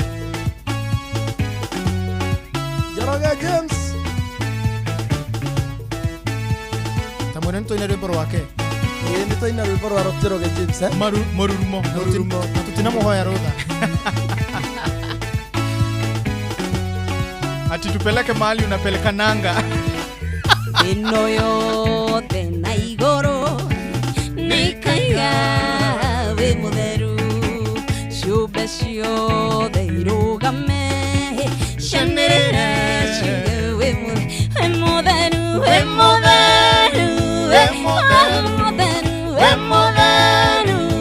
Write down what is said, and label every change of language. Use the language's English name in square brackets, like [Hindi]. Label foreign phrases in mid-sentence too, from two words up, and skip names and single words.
[Kikuyu] Njoroge James Tamwene nĩtũine rwĩmbo rwake nĩtũina rwĩmbo rwa Njoroge James Mũrurumo na tutinamũhoya rũtha [Swahili] ati tupeleke mahali unapeleka nanga [Kikuyu] ĩno yothe na igũrũ nĩikaiga wĩ mũtheru ciũmbe ciothe irũgame cianĩrĩre ciuge wĩ mũtheru wĩ mũtheru wĩ mũtheru wĩ mũtheru